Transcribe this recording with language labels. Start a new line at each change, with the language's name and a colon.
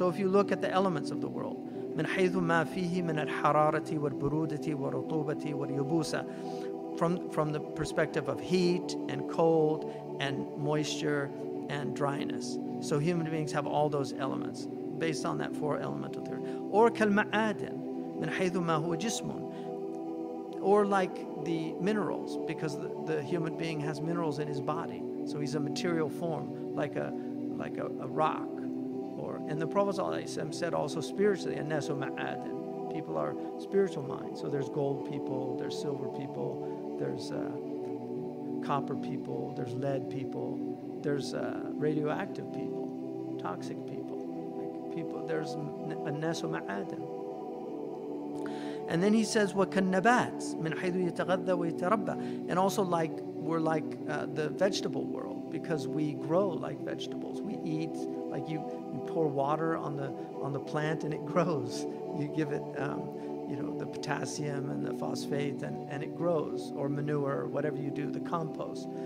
English: So if you look at the elements of the world,
Arabic: من حيث ما فيه من الحرارة والبرودة والرطوبة واليبوسة,
English: from the perspective of heat and cold and moisture and dryness. So human beings have all those elements based on that 4 elemental theory.
Arabic: Or كالمعادن من حيث ما هو جسم.
English: Or like the minerals, because the human being has minerals in his body, so he's a material form, like a rock. And the Prophet ﷺ said also spiritually,
Arabic: الناس معادن,
English: people are spiritual minds. So there's gold people, there's silver people, there's copper people, there's lead people, there's radioactive people, toxic people, like people. There's
Arabic: الناس معادن.
English: And then he says,
Arabic: وَكَالنَّبَاتِ مِنْ حَيْثُ يَتَغَذَّى وَيَتَرَبَّى.
English: And also like, we're like the vegetable world, because we grow like vegetables. We eat, like you pour water on the plant and it grows. You give it, the potassium and the phosphate and it grows, or manure, or whatever you do, the compost.